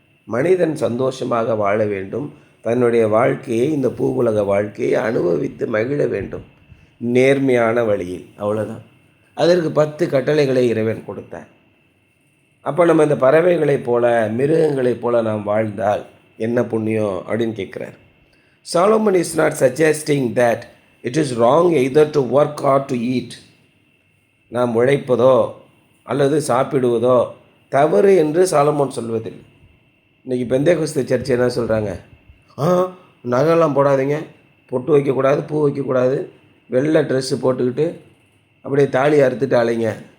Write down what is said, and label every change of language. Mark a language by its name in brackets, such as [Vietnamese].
[Tamil] மனிதன் சந்தோஷமாக வாழ வேண்டும், தன்னுடைய வாழ்க்கையை, இந்த பூவுலக வாழ்க்கையை அனுபவித்து மகிழ வேண்டும் நேர்மையான வழியில், அவ்வளோதான். அதற்கு 10 கட்டளைகளை இறைவன் கொடுத்தார். அப்போ நம்ம இந்த பறவைகளைப் போல, மிருகங்களைப் போல நாம் வாழ்ந்தால் என்ன புண்ணியம் அப்படின்னு கேட்குறார். [English] Solomon is not suggesting that it is wrong either to work or to eat. [Tamil] நாம் உழைப்பதோ அல்லது சாப்பிடுவதோ தவறு என்று சாலமோன் சொல்வதில்லை. இன்றைக்கி பெந்தேகோஸ்தே சர்ச் என்ன சொல்கிறாங்க, நகைலாம் போடாதீங்க, பொட்டு வைக்கக்கூடாது, பூ வைக்கக்கூடாது, வெள்ளை ட்ரெஸ்ஸு போட்டுக்கிட்டு அப்படியே தாலி அறுத்துட்டு அலைங்க.